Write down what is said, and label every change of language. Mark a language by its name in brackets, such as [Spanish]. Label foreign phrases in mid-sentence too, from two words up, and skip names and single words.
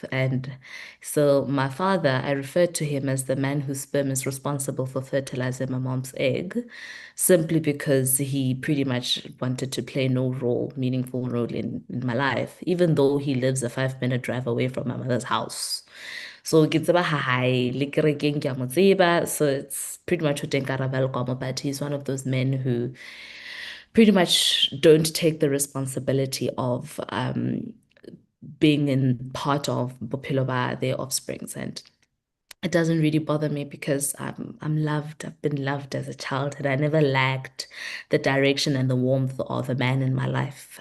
[English] And so my father, I refer to him as the man whose sperm is responsible for fertilizing my mom's egg, simply because he pretty much wanted to play no role, meaningful role in my life, even though he lives a 5 minute drive away from my mother's house. [Southern Sotho] So ke tseba ha hae, le kerekeng ke a mo tseba. [English] So it's pretty much [Southern Sotho] ho teng [English] Karabelo Komo, but he's one of those men who pretty much don't take the responsibility of being in part of [Southern Sotho] Bophelo ba [English] their offsprings. And it doesn't really bother me because I'm loved. I've been loved as a child, and I never lacked the direction and the warmth of a man in my life.